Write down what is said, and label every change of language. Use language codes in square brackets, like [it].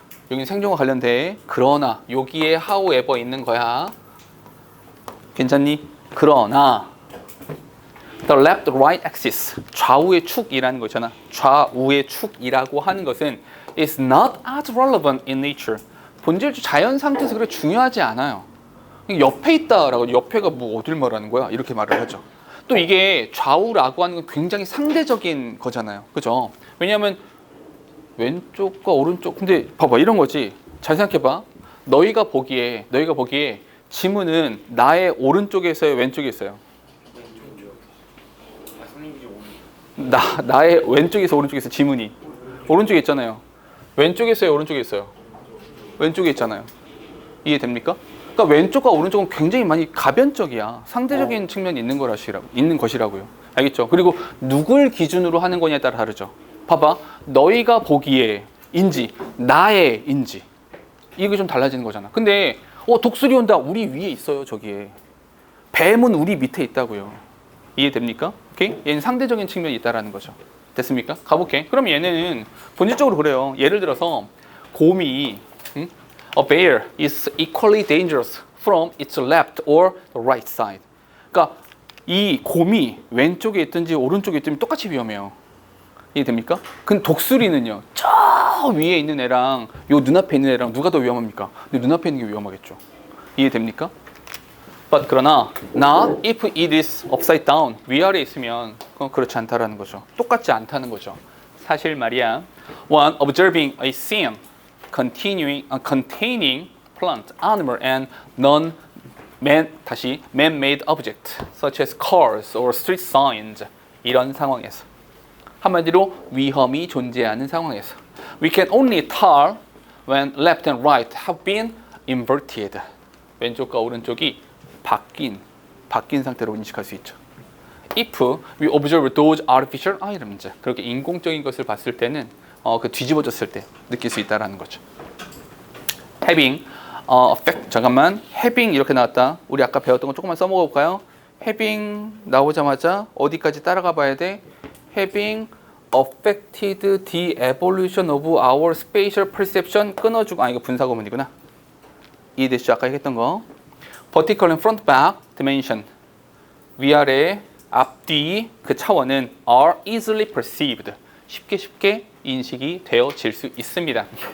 [ko] 여기 생존과 관련돼. 그러나 여기에 however 있는 거야. 괜찮니? 그러나 [en] the left right axis [ko] 좌우의 축이라는 거잖아. 좌우의 축이라고 하는 것은 [en] is not as relevant in nature. [ko] 본질적 자연 상태에서 그렇게 중요하지 않아요. 옆에 있다라고 옆에가 뭐 어딜 말하는 거야? 이렇게 말을 하죠. 또 이게 좌우라고 하는 건 굉장히 상대적인 거잖아요. 그죠? 왜냐하면 왼쪽과 오른쪽 근데 봐봐 이런 거지. 잘 생각해봐. 너희가 보기에 지문은 나의 오른쪽에 있어요, 왼쪽에 있어요? 나의 왼쪽에 있어, 오른쪽에 있어 지문이. 오른쪽에 있잖아요. 왼쪽에 있어요, 오른쪽에 있어요? 왼쪽에 있잖아요. 이해됩니까? 그러니까 왼쪽과 오른쪽은 굉장히 많이 가변적이야. 상대적인 측면이 있는 것이라고요. 알겠죠? 그리고 누굴 기준으로 하는 거냐에 따라 다르죠. 봐봐. 너희가 보기에 인지, 나의 인지. 이게 좀 달라지는 거잖아. 근데 독수리 온다. 우리 위에 있어요, 저기에. 뱀은 우리 밑에 있다고요. 이해됩니까? 오케이? 얘는 상대적인 측면이 있다라는 거죠. 됐습니까? 가볼게. 그럼 얘는 본질적으로 그래요. 예를 들어서 곰이 [en] A bear is equally dangerous from its left or the right side. [ko] 그러니까 이 곰이 왼쪽에 있든지 오른쪽에 있든지 똑같이 위험해요. 이해됩니까? 근데 독수리는요. 저 위에 있는 애랑 요 눈앞에 있는 애랑 누가 더 위험합니까? 근데 눈앞에 있는 게 위험하겠죠. 이해됩니까? [en] But [ko] 그러나 [en] not if it is upside down. [ko] 위아래에 있으면 그건 그렇지 않다라는 거죠. 똑같지 않다는 거죠. 사실 말이야. [en] One observing a scene containing plant, animal, and man-made object, such as cars or street signs. [ko] 이런 상황에서 한마디로 위험이 존재하는 상황에서 [en] we can only tell when left and right have been inverted. [ko] 왼쪽과 오른쪽이 바뀐 상태로 인식할 수 있죠. [en] If we observe those artificial items, [ko] 그렇게 인공적인 것을 봤을 때는 그 뒤집어졌을 때 느낄 수 있다라는 거죠. [en] Having effect. [ko] 잠깐만. Having 이렇게 나왔다. 우리 아까 배웠던 거 조금만 써먹어 볼까요? having 나오자마자 어디까지 따라가 봐야 돼? [en] having affected the evolution of our spatial perception [ko] 끊어주고 이거 분사구문이구나. 이해되시죠? 아까 얘기했던 거. [en] vertical and front back dimension [ko] 위아래 앞뒤 그 차원은 [en] are easily perceived [ko] 쉽게 인식이 되어질 수 있습니다.